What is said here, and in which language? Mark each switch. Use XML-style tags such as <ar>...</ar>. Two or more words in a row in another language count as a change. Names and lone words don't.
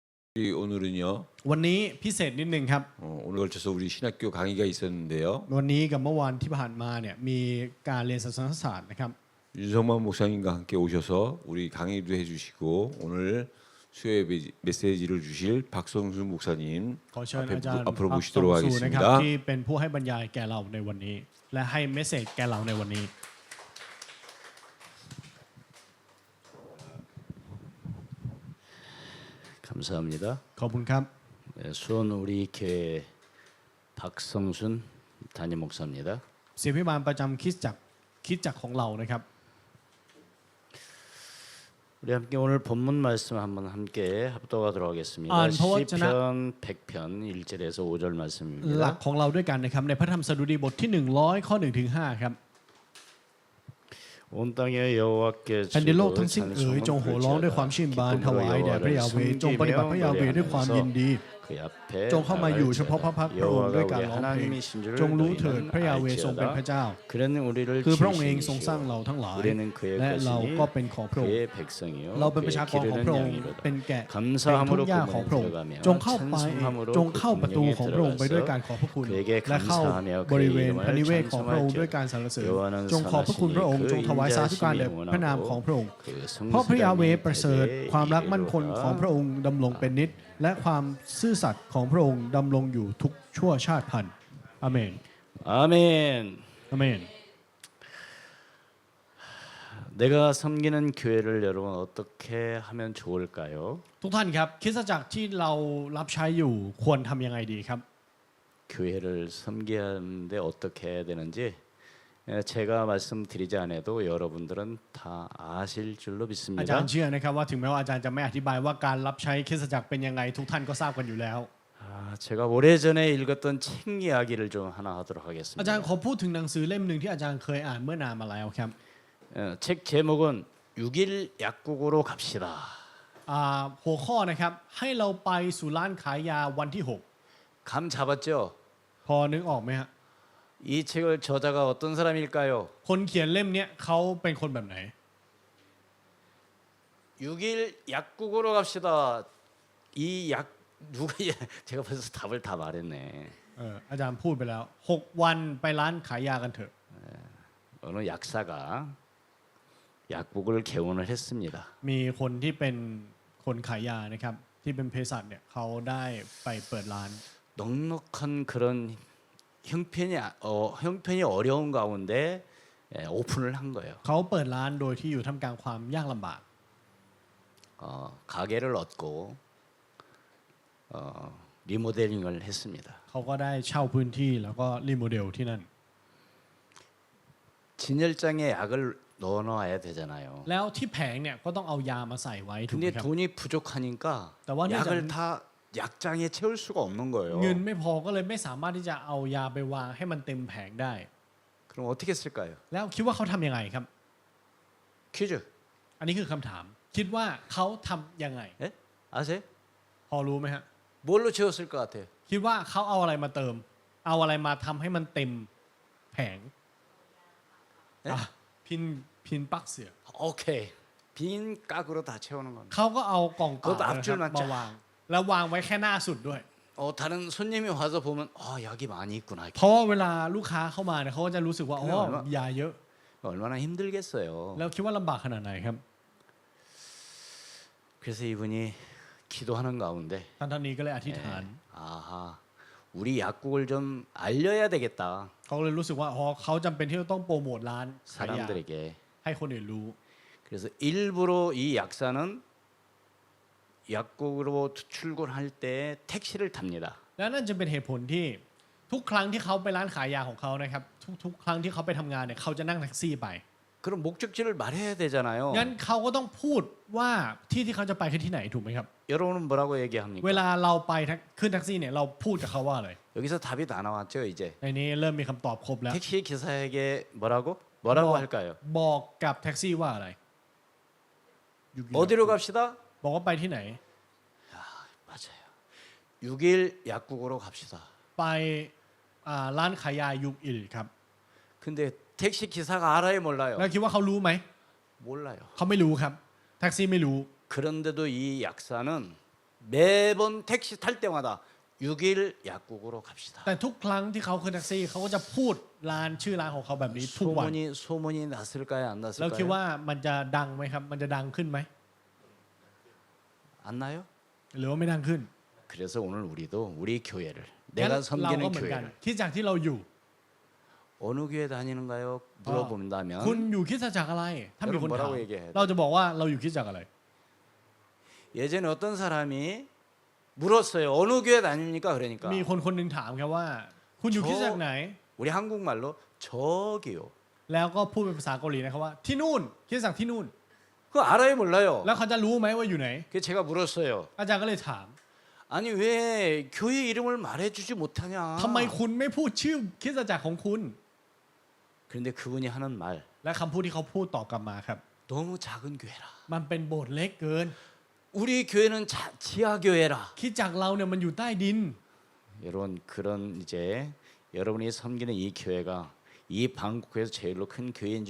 <ko>오늘은요.</ko> <th>วันนี้พิเศษนิดนึงครับ</th> <ko>오늘 걸쳐서 우리 신학교 강의가 있었는데요.</ko> <th>วันนี้กับเมื่อวานที่ผ่านมาเนี่ยมีการเรียนศาสนศาสตร์นะครับ</th> <ko>윤성만 목사님과 함께 오셔서 우리 강의도 해주시고 오늘 수요예 메시지를 주실 박성순 목사님</ko> <th>ขอเชิญอาจารย์</th> <ko>앞으로</ko> <th>พัก</th> <ko>모시도록</ko> <th>สงสูนะครับ</th> <ko>하겠습니다.</ko> <th>ที่เป็นผู้ให้บรรยายแก่เราในวันนี้ และให้เมสเสจแก่เราในวันนี้</th> <ko>감사합니다.</ko> <th>ขอบคุณครับ</th> <ko>수원 우리 교회 박성순 담임 목사입니다.</ko> <th>ศิษย์พิบาลประจำคริสตจักรของเรานะครับ</th> <ko>우리 함께 오늘 본문 말씀 한번 함께 합독하도록 하겠습니다.</ko> <th>พระวจนะ</th> <ko>시편 100편 1절에서 5절</ko> <th>หลัก</th> <ko>말씀입니다.</ko> <th>ของเราด้วยกันนะครับในพระธรรมสดุดีบทที่100ข้อ1ถึง5ครับ</th> <ko>온 땅에 여호와께</ko> <th>แผ่นดินโลก</th> <ko>주로</ko> <th>ทั้งสิ้นเอ๋ยจงโห่ร้องด้วยความชื่นบานถวายแด่พระยาเวห์จงปฏิบัติพระยาเวห์ด้วยความยินดี</th> <ko>그 앞에</ko> <th>จงเข้ามาอยู่เฉพาะพระพักตร์พระองค์ด้วยการร้องเพลง</th> <ko>하나님이신 줄을</ko> <th>จงรู้เถิดพระยาเวห์ทรงเป็นพระ</th> <ko>알지어다.</ko> <th>เจ้า</th> <ko>그는 우리를</ko> <th>คือพระองค์เองทรงสร้าง</th> <ko>지으시오.</ko> <th>เราทั้งหลาย</th> <ko>우리는 그의</ko> <th>และเราก็</th> <ko>것이니</ko> <th>เป็นของพระองค์</th> <ko>그의 백성이요</ko> <th>เราเป็นประชากรของพระองค์</th> <ko>기르는</ko> <th>เป็น</th> <ko>양이로다.</ko> <th>แกะเป็น</th> <ko>감사함으로</ko> <th>ทุ่งหญ้าของพระองค์</th> <ko>그문에</ko> <th>จงเข้าไป</th> <ko>찬송함으로</ko> <th>จงเข้าประตูของพระองค์ไปด้วยการ</th> <ko>들어가서</ko> <th>ขอบพระคุณ</th> <ko>그에게</ko> <th>และเข้า</th> <ko>감사하며</ko> <th>บริเว</th> <ko>그의</ko> <th>ณพระนิเวศของพระองค์</th> <ko>이름을</ko> <th>ด้วยการสรรเสริญ</th> <ko>여호와는</ko> <th>จงขอบพระคุณพระองค์</th> <ko>선하시니</ko> <th>จงถวายสาธุการแด่พระนามของพระองค์ เพราะพระยาเวห์ประเสริฐความรักมั่นคงของพระองค์ดำรงเป็นนิจและความซื่อสัตย์ของพระองค์ดำรงอยู่ทุกชั่วชาติพันธุ์อาเมน</th> <ko>아멘.</ko> <th>อาเมน</th> <ko>내가 섬기는 교회를 여러분 어떻게 하면 좋을까요?</ko> <th>ทุกท่านครับคริสตจักรที่เรารับใช้อยู่ควรทำยังไงดีครับ</th> <ko>교회를 섬기는데 어떻게 해야 되는지 제가 말씀드리지 않아도 여러분들은 다 아실 줄로</ko> <th>อาจาร</th> <ko>믿습니다.</ko> <th>ย์เชื่อนะครับว่าถึงแม้ว่าอาจารย์จะไม่อธิบายว่าการรับใช้คริสตจักรเป็นยังไงทุกท่านก็ทราบกันอยู่แล้ว</th> <ko>제가 오래전에 읽었던 책 이야기를 좀 하나 하도록</ko> <th>อาจารย์</th> <ko>하겠습니다.</ko> <th>ขอพูดถึงหนังสือเล่มหนึ่งที่อาจารย์เคยอ่านเมื่อนานมาแล้วครับ</th> <ko>책 제목은 6일 약국으로 갑시다.</ko> <th>หัวข้อนะครับให้เราไปสู่ร้านขายยาวันที่</th> <ko>감 잡았죠?</ko> <th>6 พอนึกออกไหมฮะ</th> <ko>이 책을 저자가 어떤 사람일까요?</ko> <th>คนเขียนเล่มเนี้ยเขาเป็นคนแบบไหน</th> <ko>6일 약국으로 갑시다. 이 약 누가 제가 벌써 답을 다 말했네.</ko> <th>อาจารย์พูดไปแล้ว 6 วันไปร้านขายยากันเถอะ</th> <ko>어느 약사가 약국을 개원을 했습니다.</ko> <th>มีคนที่เป็นคนขายยานะครับที่เป็นเภสัชเนี่ยเขาได้ไปเปิดร้าน</th> <ko>넉넉한 그런 형편이 어려운 가운데 오픈을 한 거예요.</ko> <th>เขาเปิดร้านโดยที่อยู่ท่ามกลางความยากลำบาก</th> <ko>가게를 얻고 리모델링을 했습니다.</ko> <th>เขาก็ได้เช่าพื้นที่แล้วก็รีโมเดลที่นั่น</th> <ko>진열장에 약을 넣어놔야 되잖아요.</ko> <th>แล้วที่แผงเนี่ยก็ต้องเอายามาใส่ไว้ถูกไหม</th> <ko>근데</ko> <th>ครับ</th> <ko>돈이 부족하니까 나와 약을 다 약장에 채울 수가 없는 거예요.</ko> <th>เงินไม่พอก็เลยไม่สามารถที่จะเอายาไปวางให้มันเต็มแผงได้</th> <ko>그럼 어떻게 쓸까요?</ko> <th>แล้วคิดว่าเขาทำยังไงครับ</th> <ko>퀴즈.</ko> <th>อันนี้คือคำถาม คิดว่าเขาทำยังไง</th> <ko>예? 아세요?</ko> <th>พอรู้ไหมฮะ</th> <ko>뭘로 채웠을 것 같아요?</ko> <th>คิดว่าเขาเอาอะไรมาเติม เอาอะไรมาทำให้มันเต็มแผง เอ๊ะ พินปักเสีย</th> <ko>오케이. 빈 깍으로 다 채우는 겁니다.</ko> <th>เขาก็เอากล่องเปล่า ก็อัพ นะค จุ รั ด บ มาจ้ะ มาวาง แล้ววางไว้แค่หน้าสุดด้วย</th> <ko>다른 손님이 와서 보면 약이 많이 있구나.</ko> <th>เพราะว่าเวลาลูกค้าเข้ามาเนี่ยเขาก็จะรู้สึกว่าอ๋อยาเยอะ</th> <ko>얼마나 힘들겠어요.</ko> <th>แล้วคิดว่าลำบากขนาดไหนครับ</th> <ko>그래서 이분이 기도하는 가운데</ko> <th>ท่านนี้ก็เลยอธิษฐาน</th> <ko>아하 우리 약국을 좀 알려야 되겠다.</ko> <th>เขาเลยรู้สึกว่าอ๋อเขาจำเป็นที่จะต้องโปรโมทร้านขายยา</th> <ko>사람들에게.</ko> <th>ให้คนอื่นรู้</th> <ko>그래서 일부러 이 약사는 약국으로 출근할 때 택시를 탑니다.</ko> <th>และนั่นจะเป็นเหตุผลที่ทุกครั้งที่เขาไปร้านขายยาของเขานะครับทุกครั้งที่เขาไปทำงานเนี่ยเขาจะนั่งแท็กซี่ไป</th> <ko>그럼 목적지를 말해야 되잖아요.</ko> <th>งั้นเขาก็ต้องพูดว่าที่เขาจะไปคือที่ไหนถูกไหมครับ</th> <ko>여러분은 뭐라고 얘기합니까?</ko> <th>เวลาเราไปขึ้นแท็กซี่เนี่ยเราพูดกับเขาว่าอะไร</th> <ko>여기서 답이 다 나왔죠 이제.</ko> <th>ในนี้เริ่มมีคำตอบครบแล้ว</th> <ko>택시 기사에게 뭐라고 뭐- 할까요?</ko> <th>บอกกับแท็กซี่ว่าอะไร</th> <ko>어디로 갑시다?</ko> <th>บอกว่าไปที่ไหน</th> <ko>맞아요. 6일 약국으로 갑시다.</ko> <th>ไปร้านขายยายุกอิลครับ</th> <ko>근데 택시 기사가 알아요 몰라요?</ko> <th>แล้วคิดว่าเขารู้ไหม</th> <ko>몰라요.</ko> <th>เขาไม่รู้ครับ แท็กซี่ไม่รู้</th> <ko>그런데도 이 약사는 매번 택시 탈 때마다 6일 약국으로 갑시다.</ko> <th>แต่ทุกครั้งที่เขาขึ้นแท็กซี่เขาก็จะพูดร้านชื่อร้านของเขาแบบนี้ทุกวัน</th> <ko>소문이 났을까요? 안</ko> <th>แล้วคิด</th> <ko>났을까요?</ko> <th>ว่ามันจะดังไหมครับมันจะดังขึ้นไหม</th> <ko>안 나요?</ko> <th>หรือว่าไม่ดังขึ้น</th> <ko>그래서 오늘 우리도 우리 교회를</ko> <th>งั้น</th> <ko>내가</ko> <th>เราก็</th> <ko>섬기는</ko> <th>เหมือนกัน</th> <ko>교회를</ko> <th>คริดจักรที่เราอยู่</th> <ko>어느 교회 다니는가요? 물어본다면</ko> <th>คุณอยู่คริดจักรอะไร ถ้ามีคนถาม</th> <ko>뭐라고 얘기해야 돼?</ko> <th>เราจะบอกว่าเราอยู่คริดจักรอะไร</th> <ko>예전에 어떤 사람이 물었어요. 어느 교회 다닙니까? 그러니까</ko> <th>มีคนคนหนึ่งถามครับว่า คุณอยู่คริดจักรไหน</th> <ko>우리 한국말로 저기요.</ko> <th>แล้วก็พูดเป็นภาษาเกาหลีนะครับว่าที่นู่นคริดจักรที่นู่น</th> <ko>그거 알아요, 몰라요?</ko> <th>แล้วเขาจะรู้ไหมว่าอยู่ไหน</th> <ko>그래서 제가 물었어요.</ko> <th>อาจารย์ก็เลยถาม</th> <ko>아니 왜 교회 이름을 말해주지 못하냐?</ko> <th>ทำไมคุณไม่พูดชื่อคริดจักรของคุณ</th> <ko>그런데 그분이 하는 말</ko> <th>และคำพูดที่เขาพูดตอบกลับมาครับ</th> <ko>너무 작은 교회라.</ko> <th>มันเป็นโบสถ์เล็กเกิน</th> <ko>우리 교회는 지하 교회라.</ko> <th>คริดจักรเราเนี่ยมันอยู่ใต้ดิน</th> <ko>여러분 그런 이제 여러분이 섬기는 이 교회가 이 방콕에서 제일로 큰 교회인 줄로</ko>